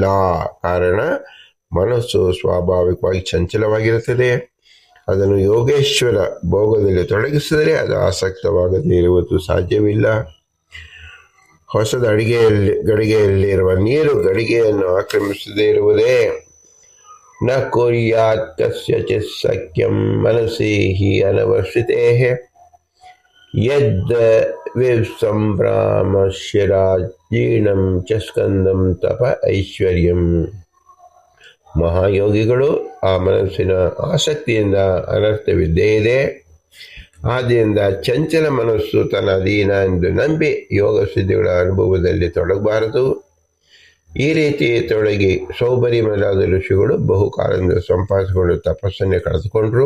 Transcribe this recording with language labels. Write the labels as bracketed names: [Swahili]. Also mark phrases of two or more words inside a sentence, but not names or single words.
[Kannada] ಕಾರಣ, ಮನಸ್ಸು ಸ್ವಾಭಾವಿಕವಾಗಿ ಚಂಚಲವಾಗಿರುತ್ತದೆ. ಅದನ್ನು ಯೋಗೇಶ್ವರ ಭೋಗದಲ್ಲಿ ತೊಡಗಿಸಿದರೆ ಅದು ಆಸಕ್ತವಾಗದೇ ಇರುವುದು ಸಾಧ್ಯವಿಲ್ಲ. ಹೊಸದ ಗಡಿಗೆಯಲ್ಲಿರುವ ನೀರು ಗಡಿಗೆಯನ್ನು ಆಕ್ರಮಿಸದೇ ಇರುವುದೇ. [Sanskrit] ನ ಕುರ್ಯಾತ್ ಕಸ್ಯಚಿತ್ ಸಖ್ಯಂ ಮನಸಿ ಹಿ ಅನವಸ್ಥಿತೇ ಯದ್ ವಿಸಂಭ್ರಾಮಶ್ಯರಾಜೀರ್ಣಂ ಚ ಸ್ಕಂದಂ ತಪ ಐಶ್ವರ್ಯಂ. [Kannada] ಮಹಾಯೋಗಿಗಳು ಆ ಮನಸ್ಸಿನ ಆಸಕ್ತಿಯಿಂದ ಅನರ್ಥವಿದ್ದೇ ಇದೆ. ಆದ್ದರಿಂದ ಚಂಚಲ ಮನಸ್ಸು ತನ್ನ ಅಧೀನ ಎಂದು ನಂಬಿ ಯೋಗ ಸಿದ್ಧಿಗಳ ಅನುಭವದಲ್ಲಿ ತೊಡಗಬಾರದು. ಈ ರೀತಿ ತೊಡಗಿ ಸೌಬರಿ ಮೊದಲಾದ ಋಷಿಗಳು ಬಹುಕಾಲದಿಂದ ಸಂಪಾದಿಸಿಕೊಂಡು ತಪಸ್ಸನ್ನೇ ಕಳೆದುಕೊಂಡ್ರು.